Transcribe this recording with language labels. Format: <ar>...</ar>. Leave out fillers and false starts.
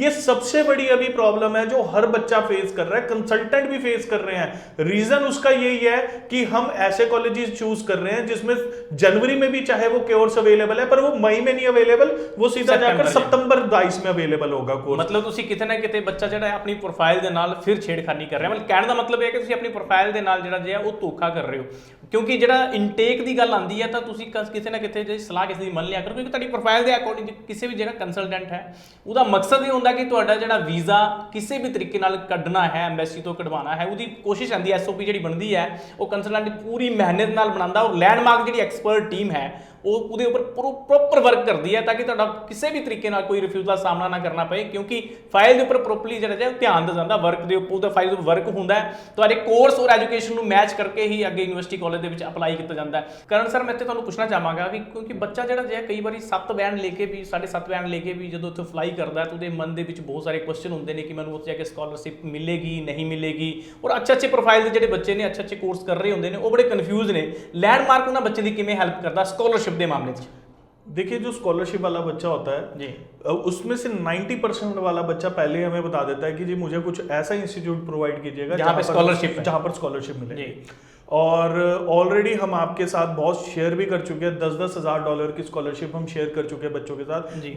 <hi>ये सबसे बड़ी अभी प्रॉब्लम है जो हर बच्चा फेस कर रहा है, कंसल्टेंट भी फेस कर रहे हैं। रीजन उसका यही है कि हम ऐसे कॉलेजेस चूज कर रहे हैं जिसमें जनवरी में भी चाहे वो कोर्स अवेलेबल है पर वो मई में नहीं अवेलेबल, वो सीधा जाकर सितंबर 22 में अवेलेबल होगा कोर्स।</hi> <pa>मतलब ਤੁਸੀਂ ਕਿਤੇ ਨਾ ਕਿਤੇ ਬੱਚਾ ਜਿਹੜਾ ਆਪਣੀ ਪ੍ਰੋਫਾਈਲ ਦੇ ਨਾਲ ਫਿਰ ਛੇੜਖਾਨੀ ਕਰ ਰਿਹਾ। ਮਤਲਬ ਕਹਿਣ ਦਾ ਮਤਲਬ ਇਹ ਹੈ ਕਿ ਤੁਸੀਂ ਆਪਣੀ ਪ੍ਰੋਫਾਈਲ ਦੇ ਨਾਲ ਜਿਹੜਾ ਜਿਹਾ ਉਹ ਧੋਖਾ ਕਰ ਰਹੇ ਹੋ, ਕਿਉਂਕਿ ਜਿਹੜਾ ਇਨਟੇਕ ਦੀ ਗੱਲ ਆਉਂਦੀ ਹੈ ਤਾਂ ਤੁਸੀਂ ਕਿਸੇ ਨਾ ਕਿਤੇ ਜੇ ਸਲਾਹ ਕਿਸੇ ਦੀ ਮੰਨ ਲਿਆ ਕਰੋ, ਕਿਉਂਕਿ ਤੁਹਾਡੀ ਪ੍ਰੋਫਾਈਲ ਦੇ ਅਕੋਰਡਿੰਗ ਕਿਸੇ ਵੀ ਜਗ੍ਹਾ ਕੰਸਲਟੈਂਟ ਹੈ ਉਹਦਾ ਮਕਸਦ ਇਹ ਹੁੰਦਾ ਕਿ ਤੁਹਾਡਾ ਜਿਹੜਾ ਵੀਜ਼ਾ ਕਿਸੇ ਵੀ ਤਰੀਕੇ ਨਾਲ ਕੱਢਣਾ ਹੈ, ਐਮਬੈਸੀ ਤੋਂ ਕਢਵਾਉਣਾ ਹੈ, ਉਹਦੀ ਕੋਸ਼ਿਸ਼ ਰਹਿੰਦੀ ਹੈ, ਐਸਓਪੀ ਜਿਹੜੀ ਬਣਦੀ ਹੈ ਉਹ ਕੰਸਲਟੈਂਟ ਪੂਰੀ ਮਿਹਨਤ ਨਾਲ ਬਣਾਉਂਦਾ। ਔਰ ਲੈਂਡਮਾਰਕ ਜਿਹੜੀ ਐਕਸਪਰਟ ਟੀਮ ਹੈ ਉਹ ਉਹਦੇ ਉੱਪਰ ਪ੍ਰੋਪਰ ਵਰਕ ਕਰਦੀ ਹੈ ਤਾਂ ਕਿ ਤੁਹਾਡਾ ਕਿਸੇ ਵੀ ਤਰੀਕੇ ਨਾਲ ਕੋਈ ਰਿਫਿਊਜ਼ਲ ਦਾ ਸਾਹਮਣਾ ਨਾ ਕਰਨਾ ਪਏ, ਕਿਉਂਕਿ ਫਾਈਲ ਦੇ ਉੱਪਰ ਪ੍ਰੋਪਰਲੀ ਜਿਹੜਾ ਹੈ ਧਿਆਨ ਦਿੱਤਾ ਜਾਂਦਾ, ਵਰਕ ਦੇ ਉੱਪਰ ਉਹਦਾ ਫਾਈਲ ਦੇ ਵਰਕ ਹੁੰਦਾ ਹੈ, ਤੁਹਾਡੇ ਕੋਰਸ ਔਰ ਐਜੂਕੇਸ਼ਨ ਨੂੰ ਮੈਚ ਕਰਕੇ ਹੀ ਅੱਗੇ ਯੂਨੀਵਰਸਿਟੀ ਕਾਲਜ ਦੇ ਵਿੱਚ ਅਪਲਾਈ ਕੀਤਾ ਜਾਂਦਾ ਹੈ। ਕਰਨ ਸਰ ਮੈਂ ਇੱਥੇ ਤੁਹਾਨੂੰ ਪੁੱਛਣਾ ਚਾਹਾਂਗਾ ਵੀ ਕਿਉਂਕਿ ਬੱਚਾ ਜਿਹੜਾ ਜਿਹਾ ਕਈ ਵਾਰੀ 7 ਬੈਂਡ ਲੈ ਕੇ ਵੀ 7.5 ਬੈਂਡ ਲੈ ਕੇ ਵੀ ਜਦੋਂ ਉੱਥੇ ਫਲਾਈ ਕਰਦਾ ਤਾਂ ਉਹਦੇ ਮਨ ਦੇ ਵਿੱਚ ਬਹੁਤ ਸਾਰੇ ਕੁਐਸਚਨ ਹੁੰਦੇ ਨੇ ਕਿ ਮੈਨੂੰ ਉੱਥੇ ਜਾ ਕੇ ਸਕਾਲਰਸ਼ਿਪ ਮਿਲੇਗੀ ਨਹੀਂ ਮਿਲੇਗੀ, ਔਰ ਅੱਛੇ ਪ੍ਰੋਫਾਈਲ ਦੇ ਜਿਹੜੇ ਬੱਚੇ ਨੇ ਅੱਛੇ ਕੋਰਸ ਕਰ ਰਹੇ ਹੁੰਦੇ ਨੇ ਉਹ ਬੜੇ ਕਨਫਿਊਜ਼ ਨੇ। ਲੈਂਡਮਾਰਕ ਉਹਨਾਂ ਬੱਚੇ ਦੀ ਕਿਵੇਂ ਹੈਲਪ ਕਰਦਾ ਸਕਾਲਰਸ਼ਿਪ ਦੇ ਮਾਮਲੇ 'ਚ?</pa> <hi>देखिए जो स्कॉलरशिप वाला बच्चा होता है जी, उसमें से 90% वाला बच्चा पहले हमें बता देता है कि जी मुझे कुछ ऐसा इंस्टीट्यूट प्रोवाइड कीजिएगा जहाँ पर स्कॉलरशिप मिलेगी। और ऑलरेडी हम आपके साथ बहुत शेयर भी कर चुके हैं, $10,000 $10,000 की स्कॉलरशिप हम शेयर कर चुके हैं बच्चों के साथ।</hi>